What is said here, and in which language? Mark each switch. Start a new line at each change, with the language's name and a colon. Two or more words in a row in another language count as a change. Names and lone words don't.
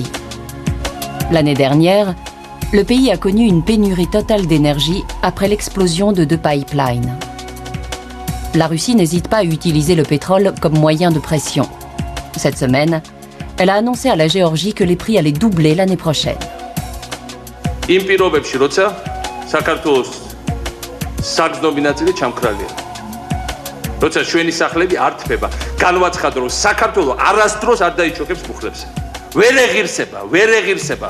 French: L'année dernière, le pays a connu une pénurie totale d'énergie après l'explosion de 2 pipelines. La Russie n'hésite pas à utiliser le pétrole comme moyen de pression. Cette semaine, elle a annoncé à la Géorgie que les prix allaient doubler l'année prochaine.
Georgian: საგზნობი ნაწილი ჩამქრალია. როცა ჩვენი სახლები არ თბება, განვაცხადო, რომ საქართველო არასდროს არ დაიჩოქებს მუხლებზე. ვერ ეღირსება.